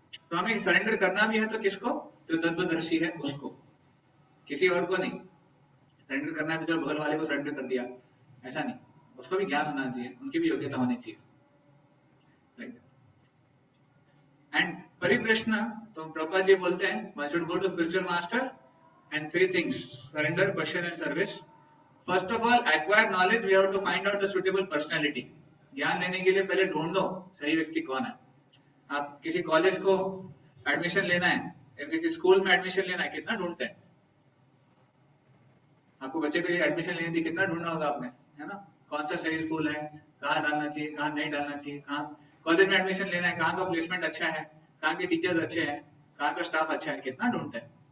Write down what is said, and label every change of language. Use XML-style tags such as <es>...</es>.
<hi>तो हमें सरेंडर करना भी है तो किसको? जो तत्वदर्शी है उसको, किसी और को नहीं. सरेंडर करना है तो जो बगल वाले को सरेंडर कर दिया, ऐसा नहीं. उसको भी ज्ञान होना चाहिए, उनकी भी योग्यता होनी चाहिए. एंड परिप्रश्न, तो प्रभुपाद जी बोलते हैं</hi> <en>one should go to spiritual master and 3 things: surrender, question and service. First of all, acquire knowledge. We have to find out the suitable personality.</en> <hi>ज्ञान लेने के लिए पहले ढूंढ दो सही व्यक्ति कौन है. आप किसी कॉलेज को एडमिशन लेना है या किसी स्कूल में एडमिशन लेना है, कितना ढूंढते हैं. आपको बच्चे के लिए एडमिशन लेने दी, कितना ढूंढना होगा आपने, है ना. कौन सा सही स्कूल है, कहाँ डालना चाहिए, कहाँ नहीं डालना चाहिए, कहाँ कॉलेज में एडमिशन लेना है, कहाँ का प्लेसमेंट अच्छा है, कहाँ के टीचर्स अच्छे हैं, कहाँ का स्टाफ अच्छा है, कितना ढूंढते हैं.</hi>